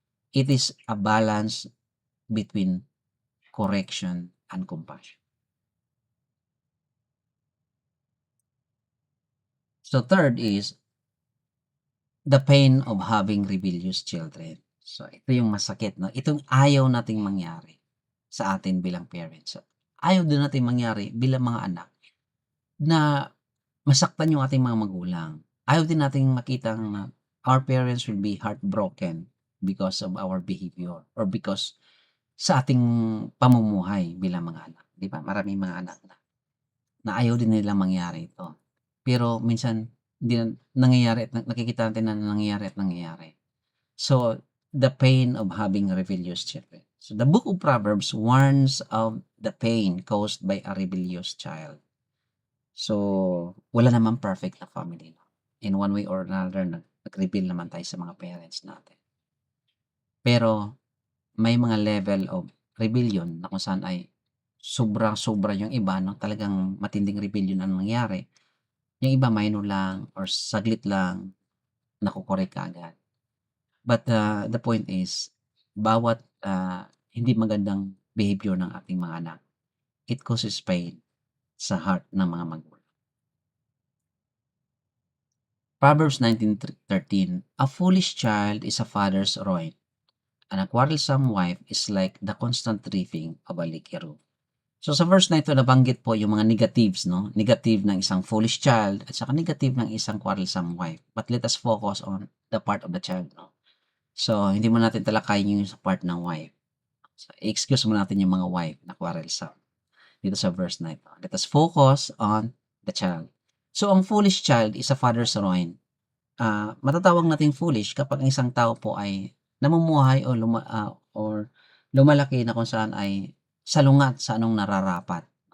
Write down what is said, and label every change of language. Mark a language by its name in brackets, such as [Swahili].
[English] It is a balance between correction and compassion. So, third is the pain of having rebellious children. [Filipino] So, ito yung masakit 'no, itong ayaw nating mangyari sa atin bilang parents. So, ayaw din nating mangyari bilang mga anak na masaktan yung ating mga magulang. Ayaw din nating makitang na [English] our parents will be heartbroken because of our behavior or because [Filipino] sa ating pamumuhay bilang mga anak, 'di ba? Maraming mga anak na ayaw din nilang mangyari ito. Pero minsan hindi na nangyayari at nakikita natin na nangyayari at nangyayari. [English] So, the pain of having rebellious children. So, the book of Proverbs warns of the pain caused by a rebellious child. [Filipino] So, wala namang perfect na family 'no. [English] In one way or another [Filipino] nag-rebel naman tayo sa mga parents natin. Pero may mga level of rebellion na kung saan ay sobra-sobra yung iba 'no, talagang matinding rebellion ang nangyari. Yung iba minor lang or saglit lang, nako-correct kaagad. [English] But, the point is [Filipino] bawat, hindi magandang behavior ng ating mga anak, [English] it causes pain [Filipino] sa heart ng mga magulang. [English] Proverbs 19:13, "A foolish child is a father's ruin, and a quarrelsome wife is like the constant dripping of a leaky roof." [Filipino] So, sa verse na ito nabanggit po yung mga negatives 'no, negative ng isang foolish child at saka negative ng isang quarrelsome wife. [English] But let us focus on the part of the child 'no. So, [Filipino] hindi muna natin talakayin yung sa part ng wife. So, i-excuse muna natin yung mga wife na quarrelsome dito sa verse na ito. [English] Let us focus on the child. So, ang foolish child is a father's ruin. [Filipino] Matatawag nating foolish kapag ang isang tao po ay namumuhay or lumalaki na kung saan ay salungat sa anong nararapat.